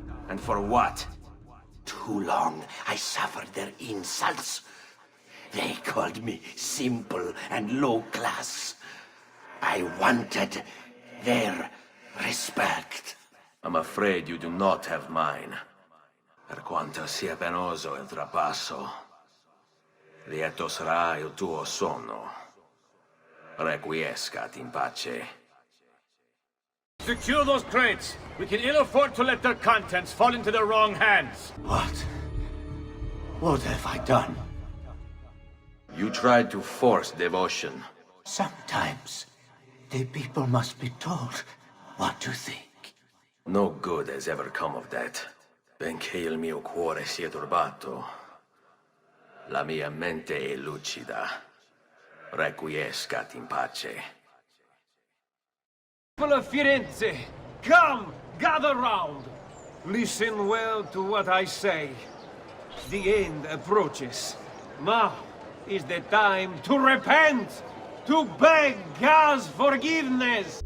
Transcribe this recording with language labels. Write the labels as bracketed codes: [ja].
[en] And for what? Too long I suffered their insults. They called me simple and low class. I wanted their respect. I'm afraid you do not have mine. [it] Per quanto sia penoso il trapasso, lieto sarà il tuo sonno. [la] Requiescat in pace. [en] Secure those crates! We can ill afford to let their contents fall into the wrong hands! What? What have I done? You tried to force devotion. Sometimes, the people must be told what to think. No good has ever come of that. [it] Benché il mio cuore sia turbato, la mia mente è lucida. [la] Requiescat in pace. [en] People of Firenze, come, gather round. Listen well to what I say. The end approaches. Now is the time to repent, to beg God's forgiveness.